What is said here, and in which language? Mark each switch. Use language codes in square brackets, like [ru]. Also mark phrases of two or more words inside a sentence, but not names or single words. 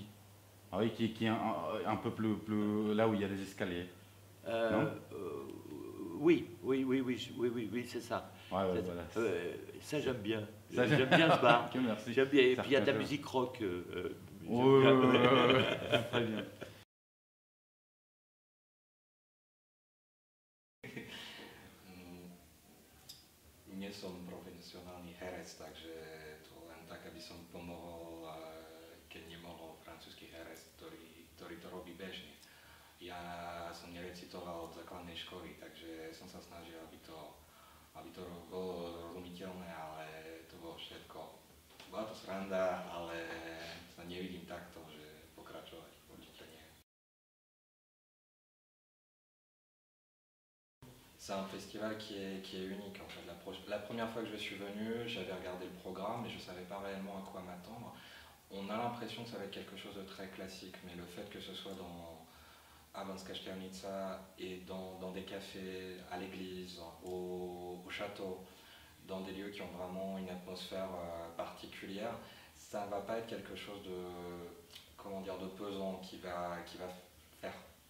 [fr] Ah oui, qui est un peu plus là où il y a des escaliers. Non Oui, c'est ça. Ouais, voilà. Ça, j'aime bien. J'aime bien ce bar. Merci. J'aime bien. Et puis il y a de la musique rock. Très bien. [sk] Nie som profesionálny herec, takže to len tak, aby som pomohol, keď nemohol francúzsky herec, ktorý to robí bežne. Ja som nerecitoval od základnej školy, takže som sa snažil, aby to bolo rozumiteľné, ale to bolo všetko. Bola to sranda, ale sa nevidím takto, že pokračovať určite nie. [fr] C'est un festival qui est unique en fait. La première fois que je suis venu, j'avais regardé le programme et je ne savais pas réellement à quoi m'attendre. On a l'impression que ça va être quelque chose de très classique, mais le fait que ce soit à Banská Štiavnica et dans des cafés, à l'église, au château, dans des lieux qui ont vraiment une atmosphère particulière, ça ne va pas être quelque chose de pesant qui va faire peur.